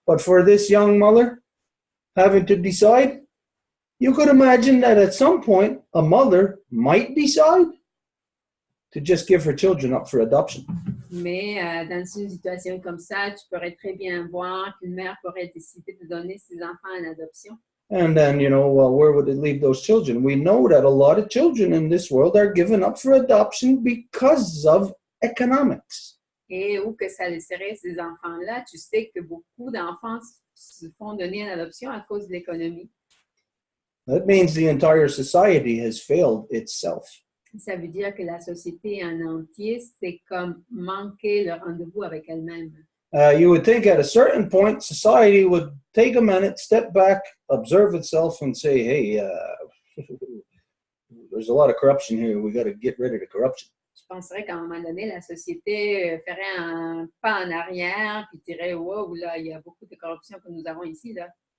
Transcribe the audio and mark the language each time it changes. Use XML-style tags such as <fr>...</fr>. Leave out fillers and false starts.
<en>But for this young mother having to decide, you could imagine that at some point a mother might decide to just give her children up for adoption.</en> <fr>Mais dans une situation comme ça, tu pourrais très bien voir qu'une mère pourrait décider de donner ses enfants en adoption.</fr> <en>And then, where would it leave those children? We know that a lot of children in this world are given up for adoption because of economics.</en> <fr>Et où que ça laisserait ces enfants-là, tu sais que beaucoup d'enfants se font donner en adoption à cause de l'économie.</fr> <en>That means the entire society has failed itself.</en> <fr>Ça veut dire que la société en entier, c'est comme manquer le rendez-vous avec elle-même.</fr> <en>You would think at a certain point, society would take a minute, step back, observe itself, and say, hey, there's a lot of corruption here. We got to get rid of the corruption.</en> <fr>Je penserais qu'à un moment donné, la société ferait un pas en arrière, puis dirait, wow, là, il y a beaucoup de corruption que nous avons ici, là.</fr>